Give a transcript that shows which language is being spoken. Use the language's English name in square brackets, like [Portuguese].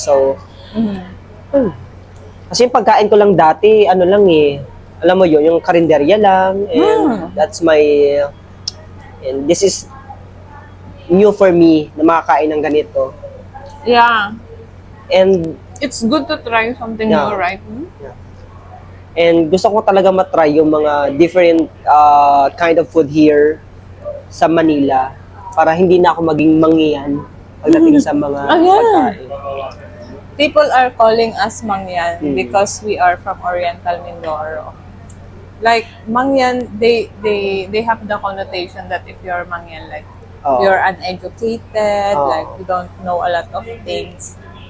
[Filipino] So, kasi yung pagkain ko lang dati, ano lang alam mo yun, yung karinderya lang. [English] And that's and this is new for me [Filipino] na makakain ng ganito. [English] Yeah. And It's good to try something Yeah. new, right? [Filipino] And gusto ko talaga matry yung mga [English] different kind of food here [Filipino] sa Manila para hindi na ako maging mangyan pagdating sa mga pagkain. [English] People are calling us Mangyan because we are from Oriental Mindoro. Like Mangyan, they have the connotation that if you're Mangyan, like [Filipino] Oo. [English] you're uneducated, [Filipino] Oo. [English] like you don't know a lot of things.